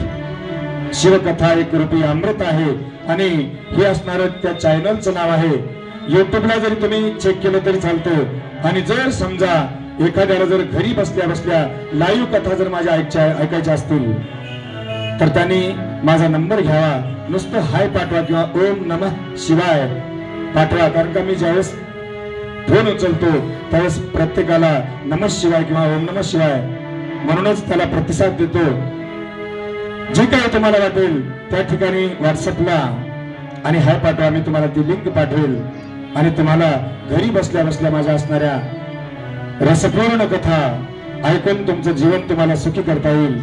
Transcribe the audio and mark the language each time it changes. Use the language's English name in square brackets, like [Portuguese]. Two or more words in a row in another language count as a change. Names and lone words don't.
[Marathi] शिवकथा एक रूपी अमृत आहे आणि हे असणारं त्या चॅनलचं नाव आहे. युट्यूबला जरी तुम्ही चेक केलं तरी चालतं. आणि जर समजा एखाद्याला जर घरी बसल्या बसल्या लाईव्ह कथा जर माझ्या ऐकायच्या असतील तर त्यांनी माझा नंबर घ्यावा. नुसतं हाय पाठवा किंवा [Sanskrit] ओम नमः शिवाय [Marathi] पाठवा. कारण का मी ज्यावेळेस फोन उचलतो त्यावेळेस प्रत्येकाला [Sanskrit] नमः शिवाय [Marathi] किंवा [Sanskrit] ओम नमः शिवाय [Marathi] म्हणूनच त्याला प्रतिसाद देतो. जे काही तुम्हाला वाटेल त्या ठिकाणी व्हॉट्सअपला आणि हाय पाठवा. मी तुम्हाला ती लिंक पाठवेल आणि तुम्हाला घरी बसल्या बसल्या माझ्या असणाऱ्या रसपूर्ण कथा ऐकून तुमचं जीवन तुम्हाला सुखी करता येईल.